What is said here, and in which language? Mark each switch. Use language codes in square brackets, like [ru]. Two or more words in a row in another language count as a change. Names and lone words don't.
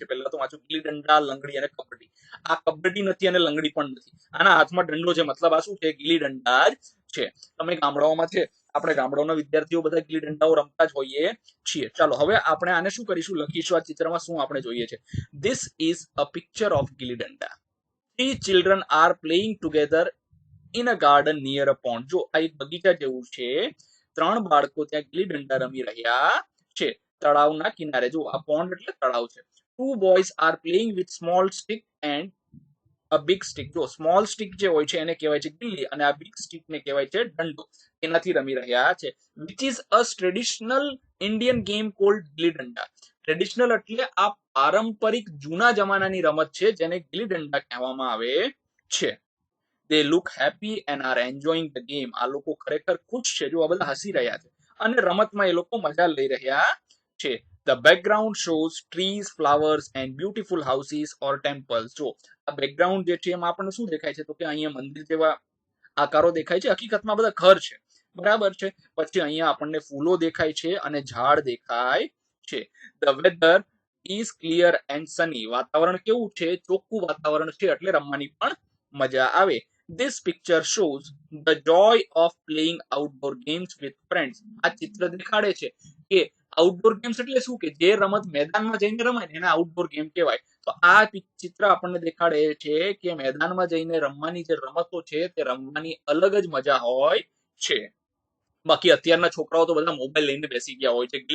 [gu] પહેલા તો વાંચો, ગીલી દંડા, લંગડી અને કબડ્ડી. આ કબડ્ડી નથી અને લંગડી પણ નથી. આના હાથમાં દંડો છે, મતલબ આ શું છે? ગીલી દંડા જ છે. તમે ગામડાઓમાં છે, આપણે ગામડાઓના વિદ્યાર્થીઓ બધા ગીલી દંડાઓ રમતા જ હોઈએ છીએ. ચાલો હવે આપણે આને શું કરીશું? લખીશું આ ચિત્રમાં શું આપણે જોઈએ છે. [en] This is a picture of ગીલી દંડા. 3 children are playing together in a garden near a pond. [gu] જો આ એક બગીચા જેવું છે. 3 બાળકો ત્યાં ગીલી દંડા રમી રહ્યા છે તળાવના કિનારે. જો આ પોન્ડ એટલે તળાવ છે. [en] 2 boys are playing with small stick and a big stick. [gu] જો [en] small stick [gu] જે હોય છે એને કહેવાય છે ગિલ્લી, અને આ [en] big stick [gu] ને કહેવાય છે દંડો. એનાથી રમી રહ્યા છે. [en] which is a traditional Indian game called ગિલ્લી દંડા. [gu] ટ્રેડિશનલ એટલે આ પારંપરિક જૂના જમાનાની રમત છે જેને ગિલ્લી દંડા કહેવામાં આવે છે. [en] They look happy and are enjoying the game. [gu] આ લોકો ખરેખર ખુશ છે. જો આ બધા હસી રહ્યા છે અને રમતમાં એ લોકો મજા લઈ રહ્યા છે. [en] The background shows trees, flowers and beautiful houses or temples. [gu] જો આ બેકગ્રાઉન્ડ જે છે એમાં આપણને શું દેખાય છે? તો કે અહીંયા મંદિર જેવા આકારો દેખાય છે. હકીકતમાં બધા ઘર છે, બરાબર છે. પછી અહીંયા આપણને ફૂલો દેખાય છે અને ઝાડ દેખાય છે. [en] The weather is clear and sunny. [gu] વાતાવરણ કેવું છે? ચોખ્ખું વાતાવરણ છે એટલે રમવાની પણ મજા આવે. [en] This picture shows the joy of playing outdoor games with friends. [gu] આ ચિત્ર દેખાડે છે કે [en] outdoor games [gu] એટલે શું કે જે રમત મેદાનમાં જઈને રમાય એને [en] outdoor game [gu] કહેવાય. તો આ ચિત્ર આપણને દેખાડે છે કે મેદાનમાં જઈને રમવાની જે રમતો છે તે રમવાની અલગ જ મજા હોય છે. બાકી અત્યારના છોકરાઓ તો બધા મોબાઈલ લઈને બેસી ગયા હોય છે.